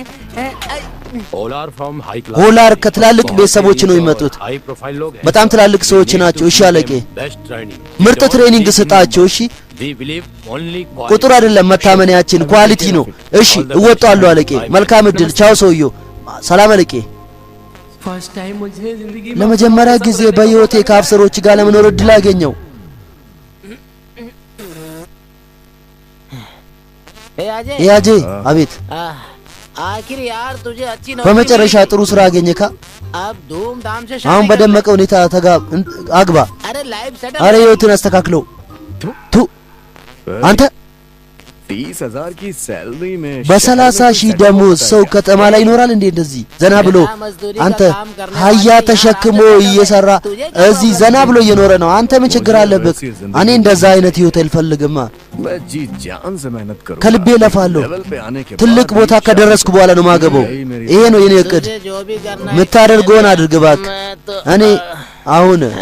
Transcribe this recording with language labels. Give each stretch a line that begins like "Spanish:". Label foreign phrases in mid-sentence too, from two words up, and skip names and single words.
Amharic: ሆላር ከትላልቅ ቤተሰቦች ነው የሚመጡት በጣም ትላልቅ ሰዎች ናቸው እሺ አለቄ ምርጥ ትሬኒንግ ስጣቸው እሺ ቁጥር አይደለም መታመንያችን ኳሊቲ ነው እሺ እወጣለሁ አለቄ መልካም እድል ቻው ሰውዮ ሰላም አለቄ ለመጀመሪያ ጊዜ በህይወቴ ከአፍሰሮች ጋር ለመኖር እድል አገኘው ያጄ አቤት
Hindi: आखिर यार तुझे अच्छी
Amharic: በመጨረሻ ጥሩ ስራ አገኘካ
Hindi: अब धूमधाम से
Amharic: አሁን በደመቀ ሁኔታ አግባ
English: अरे live setup
Amharic: አረ ህይወትን አስተካክለው ቱ አንተ
Hindi: 30,000 की सैलरी में
Amharic: በ30,000 ደሞዝ ሰው ከተማ ላይ ይኖራል እንዴ እንደዚህ ዘና ብሎ አንተ ሀያ ተሸክሞ እየሰራ እዚህ ዘና ብሎ እየኖረ ነው አንተ ምን ችግር አለበት እኔ እንደዛ አይነት ህይወት አልፈልግማ
Hindi: मैं जी जान से मेहनत करूं
Amharic: ከልቤ ለፋለሁ
Hindi: लेवल पे आने के
Amharic: ትልቅ ቦታ ከደረስኩ በኋላ ነው ማገበው ይሄ ነው የኔ እቅድ
Hindi: जो भी करना है
Amharic: ምታደርገውን አድርግ ባክ
Hindi: मैं तो
Amharic: እኔ አሁን